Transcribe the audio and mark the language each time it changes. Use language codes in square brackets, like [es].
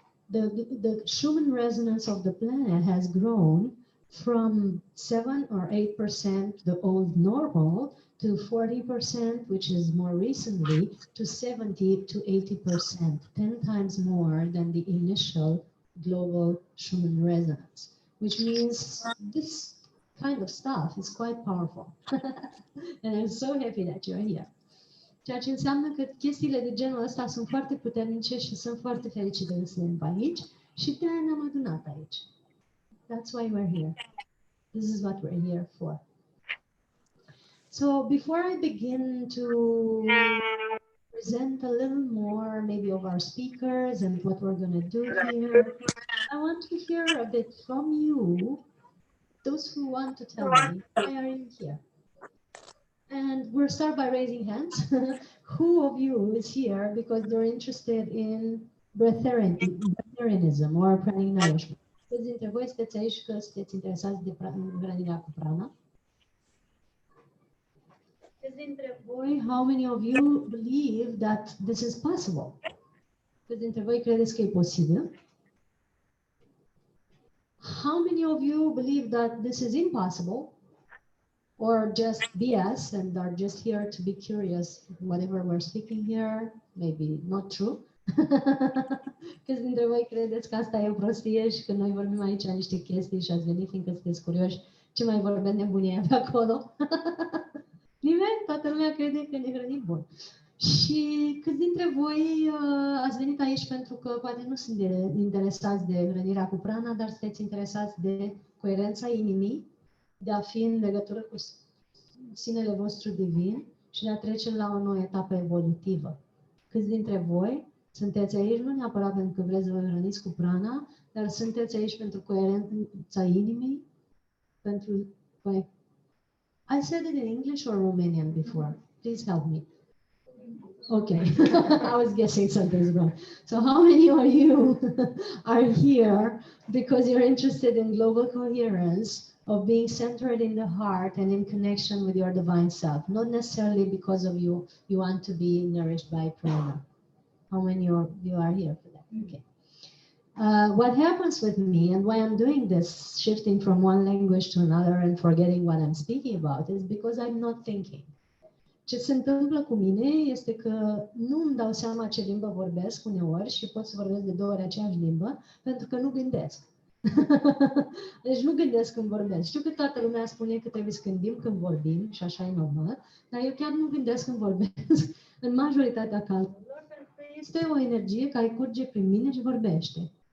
[en] The Schumann resonance of the planet has grown from 7 or 8%, the old normal, to 40%, which is more recently, to 70 to 80%, 10 times more than the initial global Schumann resonance, which means this kind of stuff is quite powerful. And I'm so happy that you're here. [ro] Ceea ce înseamnă că chestiile de genul ăsta sunt foarte puternice și sunt foarte fericită că suntem aici și de-aia ne-am adunat aici. [en] That's why we're here. This is what we're here for. So before I begin to present a little more maybe of our speakers and what we're going to do here, I want to hear a bit from you, those who want to tell me, why are you here? And we'll start by raising hands. Who of you is here because they're interested in breatharianism or pranic nourishment? [ro] Câți dintre voi sunteți aici că sunteți interesați de hrănirea cu prana? Câți dintre voi, [en] how many of you believe that this is possible? [ro] Câți dintre voi credeți că e posibil? [en] How many of you believe that this is impossible? Or just BS and are just here to be curious, whatever we're speaking here, maybe not true. [ro] Câți dintre voi credeți că asta e o prostie și că noi vorbim aici niște chestii și ați venit fiindcă sunteți curioși ce mai vorbim nebunie pe acolo? Nimeni? Toată lumea crede că ne hrănim bun. Și câți dintre voi ați venit aici pentru că poate nu sunt interesați de hrănirea cu prana, dar sunteți interesați de coerența inimii, de a fi în legătură cu sinele vostru divin și de a trece la o nouă etapă evolutivă. Câți dintre voi sunteți aici nu neapărat pentru că vreți să vă hrăniți cu prana, dar sunteți aici pentru coerența inimii, pentru... [en] I said it in English or Romanian before? Please help me. Okay, I was guessing something's wrong. So how many of you are here because you're interested in global coherence, of being centered in the heart and in connection with your divine self, not necessarily because of you want to be nourished by prana? How many of you are here for that? Okay. What happens with me and why I'm doing this, shifting from one language to another and forgetting what I'm speaking about, is because I'm not thinking. [ro] Ce se întâmplă cu mine este că nu îmi dau seama ce limbă vorbesc uneori și pot să vorbesc de 2 ori aceeași limbă pentru că nu gândesc. Deci nu gândesc când vorbesc. Știu că toată lumea spune că trebuie să gândim când vorbim și așa e normal, dar eu chiar nu gândesc când vorbesc în majoritatea cazurilor, pentru că este o energie care curge prin mine și vorbește.